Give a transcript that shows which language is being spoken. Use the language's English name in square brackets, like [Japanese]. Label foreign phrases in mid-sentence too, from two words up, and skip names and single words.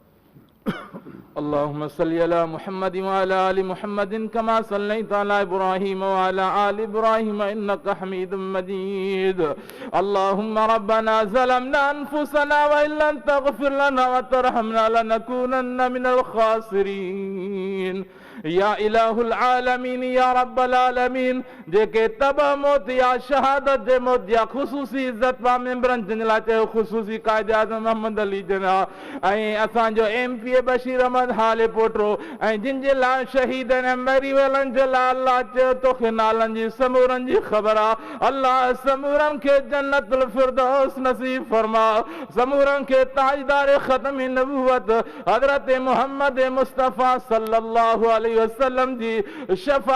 [Arabic] اللهم صل على محمد وعلى آل محمد كما صليت على إبراهيم وعلى آل إبراهيم إنك حميد مجيد اللهم ربنا ظلمنا أنفسنا وإن لم تغفر لنا وترحمنا لنكونن من الخاسرين يا إله العالمين يا رب العالمين [Sindhi] जेके तबा मौत या शहादत जे मौत या ख़ुसूसी इज्जत वा मेंबरन जिनला चयो ख़ुसूसी कायदे आज़म मोहम्मद अली जना ऐं असांजो एमपीए बशीर अहमद हाले पोटरो ऐं जिन जे लाइ शहीद ऐं मरी वेलनि जे लाइ अल्लाह चयो तोखे नालनि जी समूरनि जी ख़बर आहे अल्लाह समूरनि खे जन्नतुल फिरदौस नसीब फरमा समूरनि खे ताजदार ख़त्म नबूवत हज़रत मोहम्मद मुस्तफ़ा [Arabic] صلى الله عليه وسلم [Sindhi] जी शफा